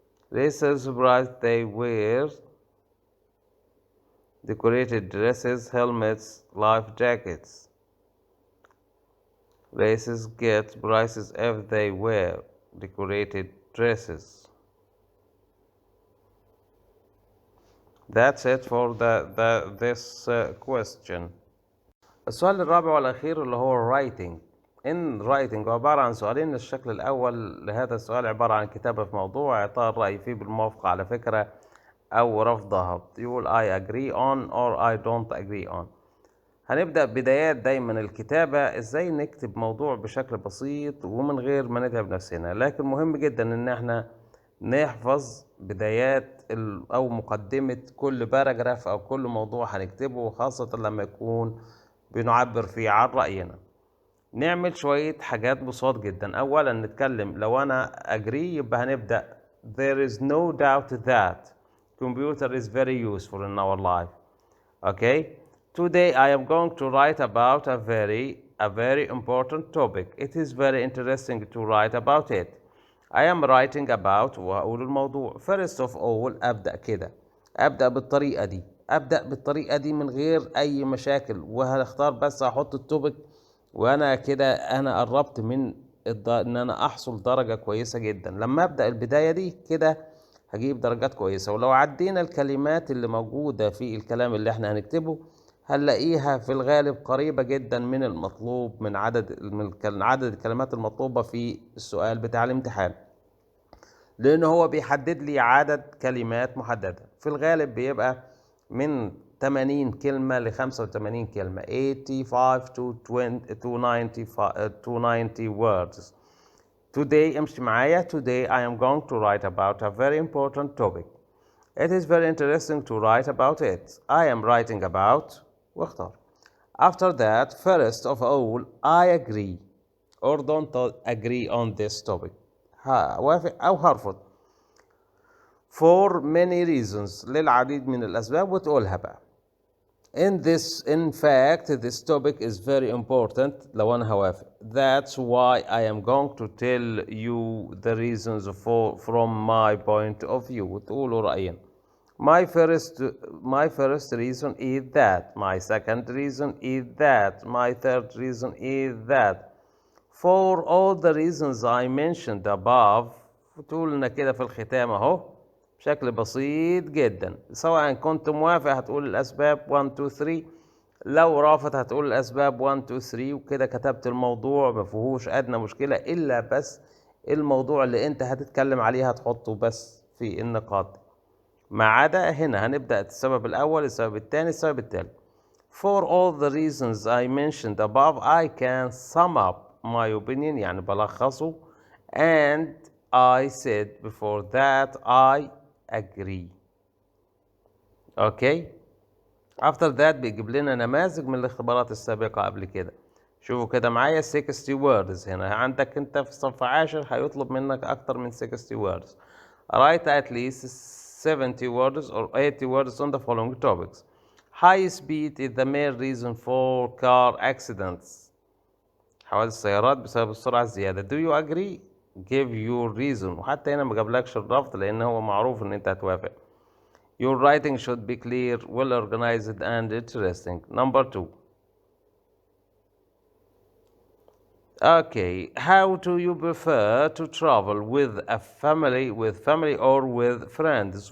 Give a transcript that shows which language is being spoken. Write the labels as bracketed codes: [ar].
[en] Racers bright, they wear decorated dresses, helmets, life jackets. Racers get prizes if they wear decorated dresses. That's it for this question. [ar] السؤال الرابع والأخير اللي هو writing. [en] In writing [ar] عبارة عن سؤالين. الشكل الأول لهذا السؤال عبارة عن كتابة في موضوع إعطاء الرأي فيه بالموافقة على فكرة أو رفضها. يقول [en] I agree on or I don't agree on. [ar] هنبدأ بدايات دايما الكتابة ازاي نكتب موضوع بشكل بسيط ومن غير ما نتعب نفسنا، لكن مهم جدا ان احنا نحفظ بدايات أو مقدمة كل باراجراف أو كل موضوع هنكتبه، خاصة لما يكون بنعبر فيه عن رأينا. نعمل شوية حاجات بسيط جدا. أولا نتكلم، لو أنا [en] agree [ar] يبقى هنبدأ [en] there is no doubt that computer is very useful in our life. Okay? Today I am going to write about a very important topic. It is very interesting to write about it. I am writing about [ar] وأقول الموضوع. [en] First of all [ar] أبدأ كده، أبدأ بالطريقة دي من غير أي مشاكل، وهختار بس أحط التوبيك، وأنا كده أنا قربت من إن أنا أحصل درجة كويسة جدا. لما أبدأ البداية دي كده هجيب درجات كويسة. ولو عدينا الكلمات اللي موجودة في الكلام اللي احنا هنكتبه هنلاقيها في الغالب قريبة جدا من المطلوب، من عدد الكلمات المطلوبة في السؤال بتاع الامتحان، لأنه هو بيحدد لي عدد كلمات محددة. في الغالب بيبقى من 80 كلمة ل 85 كلمة، [en] 85 to 20 to 90 words. Today [ar] امشي معايا. [en] Today I am going to write about a very important topic. It is very interesting to write about it. I am writing about [ar] واختار. [en] After that, first of all, I agree or don't agree on this topic. [ar] وافق أو هرفض. [en] For many reasons، [ar] للعديد من الأسباب، وتقولها بقى. [en] In fact, this topic is very important. [ar] لو أنا هوافق. [en] That's why I am going to tell you the reasons from my point of view. [ar] وتقولوا رأيين. [en] My first reason is that. My second reason is that. My third reason is that. For all the reasons I mentioned above. [ar] تقول لنا كده في الختام اهو بشكل بسيط جدا. سواء كنت موافق هتقول الأسباب 1 2 3، لو رافض هتقول الأسباب 1 2 3، وكده كتبت الموضوع ما فيهوش أدنى مشكلة، إلا بس الموضوع اللي أنت هتتكلم عليه هتحطه بس في النقاط، ما عدا هنا هنبدأ السبب الأول، السبب الثاني، السبب الثالث. [en] For all the reasons I mentioned above I can sum up my opinion، [ar] يعني بلخصه. [en] And I said before that I agree. Okay. After that [ar] بيجيب لنا نماذج من الاختبارات السابقة قبل كده. شوفوا كده معايا 60 words. هنا عندك انت في صف 10 هيطلب منك اكتر من 60 words. [en] Write at least 70 words or 80 words on the following topics. High speed is the main reason for car accidents. [ar] حوادث السيارات بسبب السرعة الزيادة. [en] Do you agree? Give your reason. [ar] وحتى هنا ما جابلكش الرفض لأن هو معروف إن أنت هتوافق. [en] Your writing should be clear, well organized and interesting. Number 2. Okay, how do you prefer to travel with family or with friends?